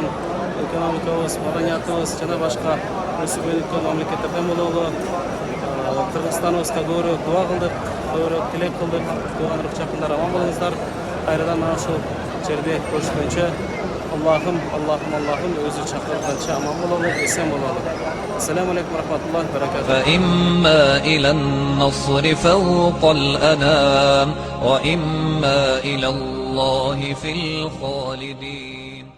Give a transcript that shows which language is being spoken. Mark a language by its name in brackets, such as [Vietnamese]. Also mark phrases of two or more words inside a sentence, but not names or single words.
[Kyrgyz] Экономикабыз, маданиятыбыз жана башка өсүп өнүккөн мамлекеттерден бололу. Кыргызстаныбызга көбүрөөк дуа кылдык, көбүрөөк тилек кылдык. Тууганырык жакындар аман болуңуздар. Кайрадан mana ушул жерде көрүшкөнчө Аллахым өзү чакырганча аман бололу, эсен бололу. [Arabic] السلام عليكم ورحمة الله وبركاته. فإما إلى النصر فوق الأنام وإما إلى الله في الخالدين.